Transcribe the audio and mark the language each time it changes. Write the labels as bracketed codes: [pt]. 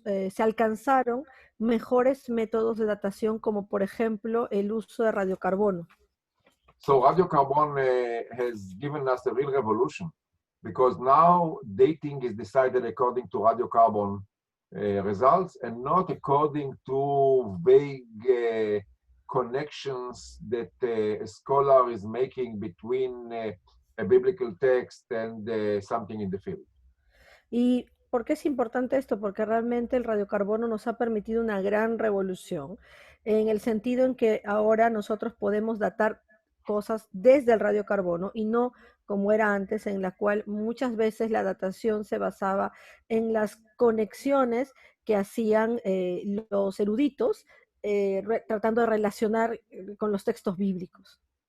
[es] Se alcanzaron mejores métodos de datación, como por ejemplo el uso de radiocarbono. [en] So radiocarbon has given us a real revolution, because now dating is decided according to radiocarbon results and not according to vague connections that a scholar is making between a biblical text and something in the field. [es] ¿Y por qué es importante esto? Porque realmente el radiocarbono nos ha permitido una gran revolución, en el sentido en que ahora nosotros podemos datar cosas desde el radiocarbono y no como era antes, en la cual muchas veces la datación se basaba en las conexiones que hacían los eruditos, tratando de relacionar con los textos bíblicos.